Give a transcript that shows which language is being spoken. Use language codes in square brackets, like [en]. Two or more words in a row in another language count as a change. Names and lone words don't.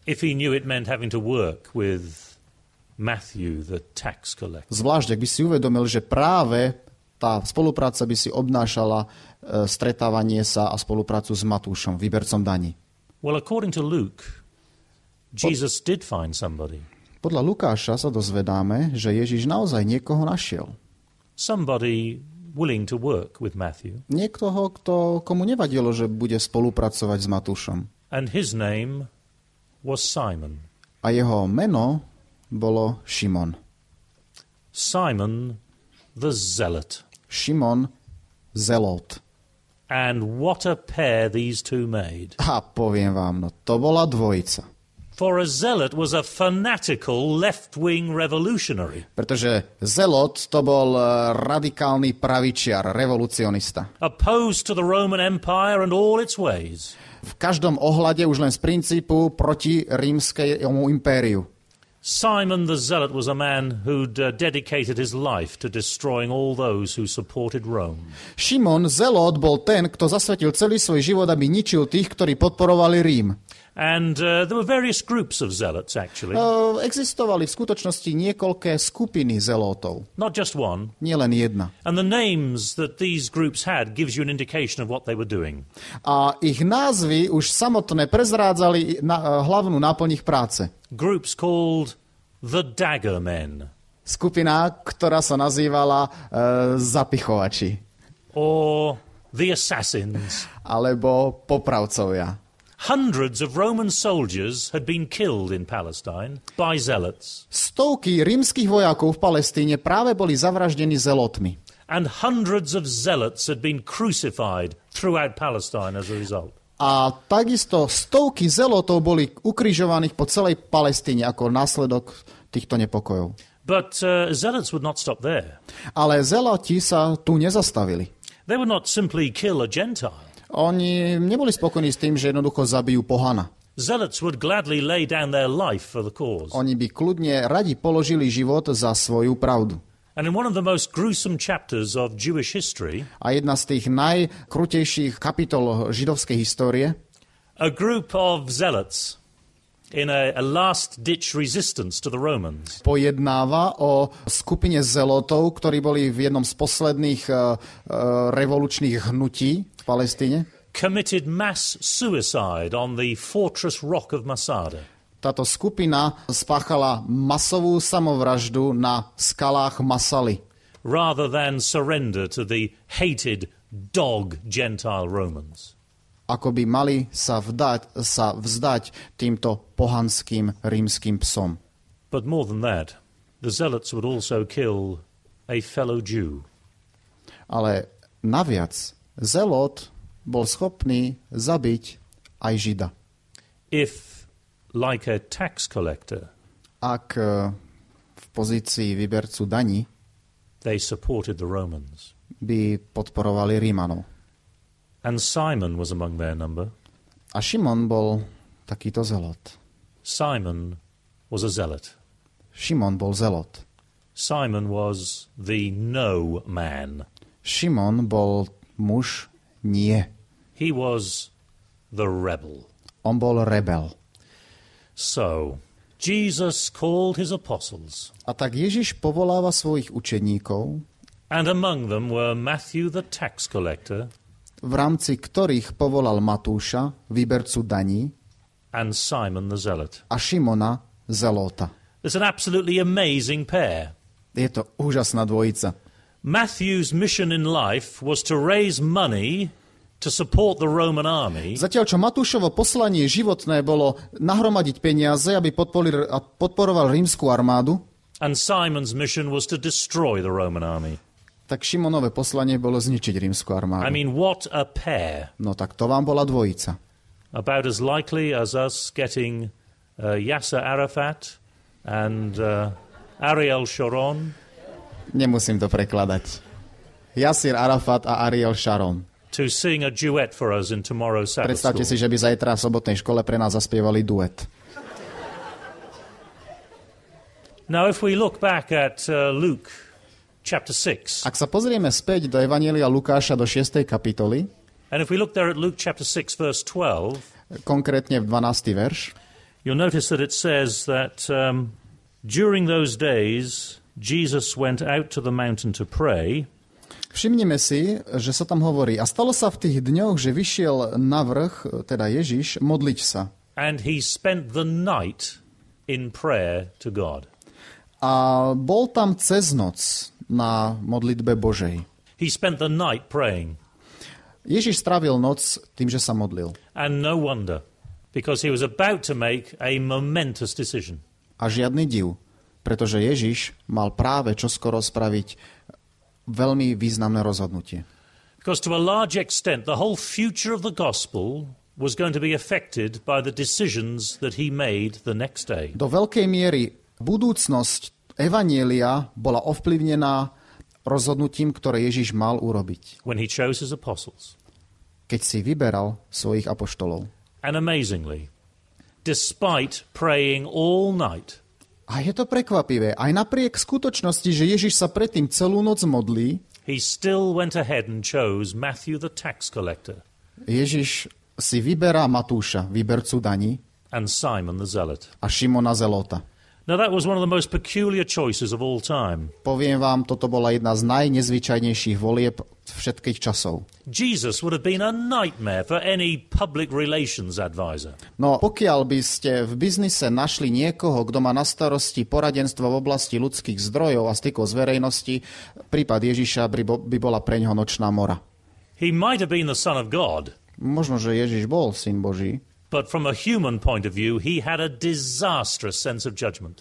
[en] If he knew it meant having to work with Matthew, the tax collector. [sk] Zvlášť, ak by si uvedomil, že práve tá spolupráca by si obnášala stretávanie sa a spoluprácu s Matúšom, výbercom daní. [en] Well, according to Luke, Jesus did find somebody. [sk] Podľa Lukáša sa dozvedáme, že Ježiš naozaj niekoho našiel. [en] Somebody willing to work with Matthew. [sk] Niekoho, komu nevadilo, že bude spolupracovať s Matúšom. [en] And his name was Simon. [sk] A jeho meno bolo Šimon. [en] Simon the Zealot. [sk] Šimon zelot. [en] And what a pair these two made. [sk] A poviem vám, to bola dvojica. [en] For a zealot was a fanatical left-wing revolutionary. [sk] Pretože zelot to bol radikálny pravičiar, revolucionista. [en] Opposed to the Roman Empire and all its ways. [sk] V každom ohľade už len z princípu proti rímskemu impériu. [en] Simon the Zealot was a man who'd dedicated his life to destroying all those who supported Rome. [sk] Šimon zelot bol ten, kto zasvetil celý svoj život, aby ničil tých, ktorí podporovali Rím. [en] And there were various groups of zealots, actually. [sk] Existovali v skutočnosti niekoľké skupiny zelotov. [en] Not just one. [sk] Nie len jedna. [en] And the names that these groups had gives you an indication of what they were doing. [sk] A ich názvy už samotné prezrádzali hlavnú náplň ich práce. [en] Groups called the Dagger Men. [sk] Skupina, ktorá sa nazývala zapichovači. [en] Or the Assassins. [sk] Alebo popravcovia. [en] Hundreds of Roman soldiers had been killed in Palestine by zealots. [sk] Stovky rímskych vojakov v Palestíne práve boli zavraždení zelotmi. [en] And hundreds of zealots had been crucified throughout Palestine as a result. [sk] A takisto stovky zelotov boli ukrižovaných po celej Palestíne ako následok týchto nepokojov. [en] But zealots would not stop there. [sk] Ale zeloti sa tu nezastavili. [en] They would not simply kill a Gentile. [sk] Oni neboli spokojní s tým, že jednoducho zabijú pohana. [en] Zealots would gladly lay down their life for the cause. [sk] Oni by kľudne radi položili život za svoju pravdu. [en] And in one of the most gruesome chapters of Jewish history, [sk] a jedna z tých najkrutejších kapitol židovskej histórie, [en] a group of zealots in a last-ditch resistance to the Romans [sk] pojednáva o skupine zelotov, ktorí boli v jednom z posledných revolučných hnutí v Palestíne. [en] Committed mass suicide on the fortress rock of Masada. [sk] Táto skupina spáchala masovú samovraždu na skalách Masaly. [en] Rather than surrender to the hated dog Gentile Romans. [sk] Ako by mali sa vzdať týmto pohanským rímskym psom. [en] But more than that, the zealots would also kill a fellow Jew. [sk] Ale naviac, zelot bol schopný zabiť aj Žida. [en] If like a tax collector, [sk] ak v pozícii výbercu daní [en] they supported the Romans. [sk] by podporovali Rímanov. [en] And Simon was among their number. [sk] A Šimon bol takýto zelot. [en] Simon was a zealot. [sk] Šimon bol zelot. [en] Simon was the no man. [sk] Šimon bol muž nie. [en] He was the rebel. [sk] On bol rebel. [en] So, Jesus called his apostles, [sk] A tak Ježiš povoláva svojich učeníkov, [en] and among them were Matthew the tax collector [sk] v rámci ktorých povolal Matúša, výbercu daní, [en] and Simon the zealot. [sk] a Šimona, zelota. [en] It's an absolutely amazing pair. [sk] Je to úžasná dvojica. [en] Matthew's mission in life was to raise money to support the Roman army, [sk] Zatiaľ, čo Matúšovo poslanie životné bolo nahromadiť peniaze, aby podporoval rímsku armádu, [en] and Simon's mission was to destroy the Roman army. [sk] tak Šimonové poslanie bolo zničiť rímsku armádu. [en] I mean, what a pair. [sk] No tak to vám bola dvojica. [en] About as likely as us getting Yasser Arafat and Ariel Sharon [sk] Nemusím to prekladať. Yasser Arafat a Ariel Sharon. [en] to sing a duet for us in tomorrow's Sabbath [sk] Predstavte si, [en] school. [sk] že by zajtra v sobotnej škole pre nás zaspievali duet. [en] Now, if we look back at Luke chapter 6, [sk] Ak sa pozrieme späť do Evanjelia Lukáša do 6. kapitoly, [en] and if we look there at Luke chapter 6, verse 12, [sk] konkrétne v 12. verš, [en] you'll notice that it says that during those days, Jesus went out to the mountain to pray, [sk] všimnime si, že sa tam hovorí, a stalo sa v tých dňoch, že vyšiel na vrch, teda Ježiš, modliť sa. [en] and he spent the night in prayer to God. [sk] A bol tam cez noc na modlitbe Božej. [en] He spent the night praying. [sk] Ježiš strávil noc tým, že sa modlil. [en] And no wonder, because he was about to make a momentous decision. [sk] A žiadny div, pretože Ježiš mal práve čoskoro spraviť veľmi významné rozhodnutie. [en] Because to a large extent, the whole future of the gospel was going to be affected by the decisions that he made the next day. [sk] Do veľkej miery budúcnosť Evanjelia bola ovplyvnená rozhodnutím, ktoré Ježiš mal urobiť, [en] When he chose his apostles. [sk] keď si vyberal svojich apoštolov. [en] And amazingly, despite praying all night, [sk] A je to prekvapivé. Aj napriek skutočnosti, že Ježiš sa predtým celú noc modlí, [en] he still went ahead and chose Matthew the tax collector [sk] Ježiš si vyberá Matúša, výbercu daní, [en] and Simon the zealot. [sk] a Šimona zelota. [en] Now that was one of the most peculiar choices of all time. [sk] Poviem vám, toto bola jedna z najnezvyčajnejších volieb všetkých časov. [en] Jesus would have been a nightmare for any public relations advisor. [sk] No pokiaľ by ste v biznise našli niekoho, kto má na starosti poradenstvo v oblasti ľudských zdrojov a stykov z verejnosti, prípad Ježiša by bola preňho nočná mora. [en] He might have been the Son of God, [sk] Možno, že Ježiš bol syn Boží, [en] but from a human point of view, he had a disastrous sense of judgment.